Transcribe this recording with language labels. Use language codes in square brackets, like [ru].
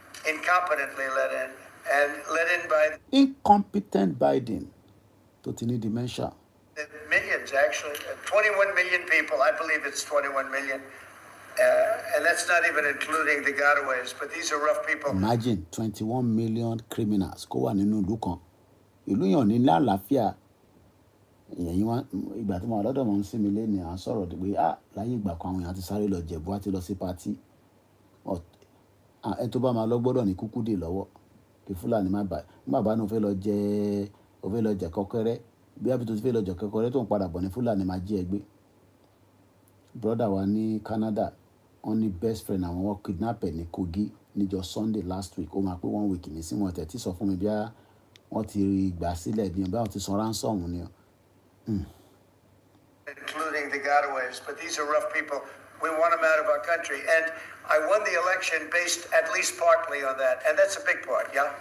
[en] Incompetently let in and let in by incompetent Biden [yo] tó ti ní [en] dementia. Millions actually 21 million people. I believe it's 21 million. And that's not even including the gotaways, but these are rough people. Imagine 21 million criminals [yo] kó wà nínú ìlú kan ìlú yàn ní lálàáfíà ìyẹn wọn ìgbà tí mo wà lọ́dọ̀ mọ̀ ń sinmi lé ní à ń sọ̀rọ̀ pé láyé ìgbà kan àwọn èèyàn ti sáré lọ Jẹ̀bú àti lọ sí patí ẹ tó bá máa lọ gbọ́dọ̀ ní kúkú dè lọ́wọ́ kí Fúlàní má bàa nígbà bá ní o fẹ́ lọ jẹ kọ́kẹ́rẹ́ bí àbí tó ti fẹ́ lọ jẹ kọ́kẹ́rẹ́ tó ń padà bọ̀ ní Fúlàní máa jí ẹ gbé brother wa ní Canada wọ́n ní best friend àwọn wọ́n kidnap ẹ̀ ní Kogi níjọ́ Sunday last week ó máa pé 1 week ní sí wọn tẹ̀ tí sọ fún mi bí wọ́n ti gbà sílẹ̀ bí wọ́n ti san ransom ni. [en] Including the gotaways, but these are rough people. We want them out of our country, and I won the election based at least partly on that, and that's a big part, yeah?